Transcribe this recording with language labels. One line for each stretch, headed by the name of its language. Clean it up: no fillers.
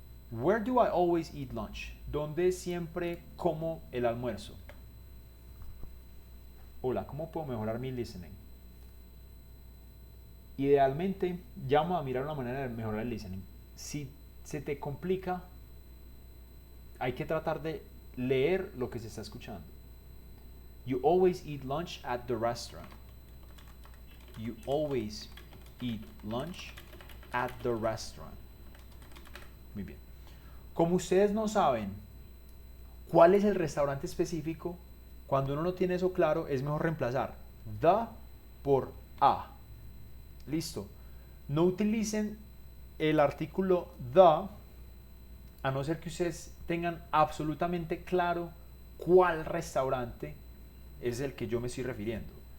English: Where do I always eat lunch?
Spanish: ¿Dónde siempre como el almuerzo? Hola, ¿cómo puedo mejorar mi listening? Idealmente, ya vamos a mirar una manera de mejorar el listening. Si se te complica, hay que tratar de leer lo que se está escuchando.
English: You always eat lunch at the restaurant. You always eat lunch at the restaurant.
Spanish: Muy bien. Como ustedes no saben cuál es el restaurante específico, cuando uno no tiene eso claro, es mejor reemplazar the por a. Listo. No utilicen el artículo the a no ser que ustedes tengan absolutamente claro cuál restaurante es el que yo me estoy refiriendo.